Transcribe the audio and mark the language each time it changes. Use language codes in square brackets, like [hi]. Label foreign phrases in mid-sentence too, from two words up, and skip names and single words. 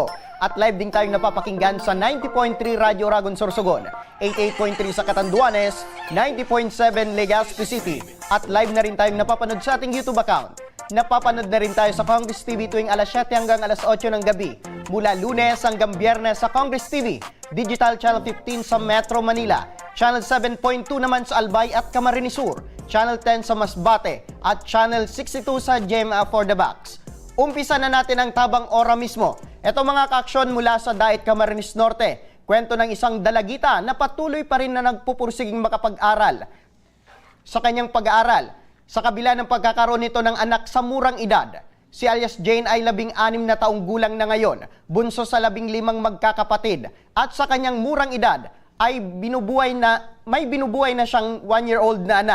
[tl] At live din tayong napapakinggan sa 90.3 Radyo Ragon Sorsogon, 88.3 sa Catanduanes, 90.7 Legazpi City. At live na rin tayong napapanood sa ating YouTube account. Napapanood na rin tayo sa Congress TV tuwing alas 7 hanggang alas 8 ng gabi. Mula Lunes hanggang Biyernes sa Congress TV, Digital Channel 15 sa Metro Manila, Channel 7.2 naman sa Albay at Camarines Sur, Channel 10 sa Masbate, at Channel 62 sa GMA for the Box. Umpisa na natin ang tabang ora mismo. Ito mga kaaksyon mula sa Daet Camarines Norte. Kwento ng isang dalagita na patuloy pa rin na nagpupursiging makapag-aral sa kanyang pag-aaral. Sa kabila ng pagkakaroon nito ng anak sa murang edad, si alias Jane ay 16 na taong gulang na ngayon, bunso sa 15 magkakapatid, at sa kanyang murang edad ay may binubuhay na siyang 1-year-old na anak.